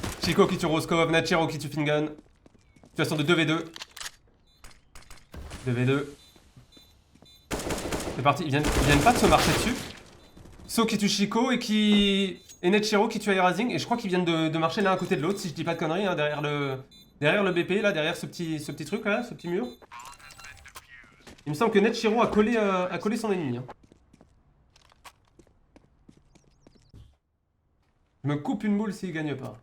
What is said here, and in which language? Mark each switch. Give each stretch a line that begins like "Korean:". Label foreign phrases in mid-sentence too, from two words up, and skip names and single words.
French: Chico qui tue Roscoe, Nachiro qui tue Fingun. Situation de 2v2. 2v2. C'est parti, ils viennent pas de se marcher dessus. So qui tue Chico et Netshiro qui tue Airrazing. Et je crois qu'ils viennent de marcher l'un à côté de l'autre, si je dis pas de conneries, hein, derrière le BP, là, derrière ce petit truc là, ce petit mur. Il me semble que Netshiro a collé son ennemi. Hein. Je me coupe une boule s'il gagne pas.